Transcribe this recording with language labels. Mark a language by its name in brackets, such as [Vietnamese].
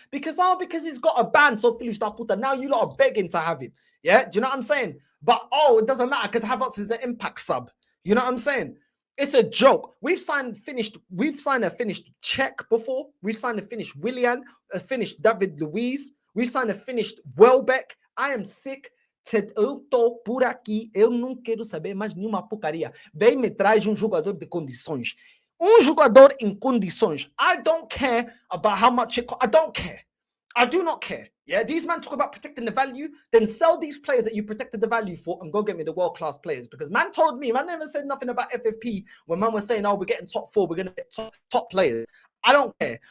[English] Because he's got a ban, so [Portuguese] Feliz da puta. [English] Now you lot are begging to have him. Yeah, do you know what I'm saying? But it doesn't matter because Havertz is the impact sub. You know what I'm saying? It's a joke. We've signed a finished Czech before. We've signed a finished Willian, a finished David Luiz. We've signed a finished Welbeck. I am sick. [Portuguese] Eu tô por aqui, eu não quero saber mais nenhuma porcaria. Vem me traz jogador de condições. Jogador em condições. [English] I don't care about how much it costs. I don't care. I do not care. Yeah, these men talk about protecting the value, then sell these players that you protected the value for and go get me the world-class players. Because man told me, man never said nothing about FFP when man was saying, we're getting top 4, we're going to get top players. I don't care.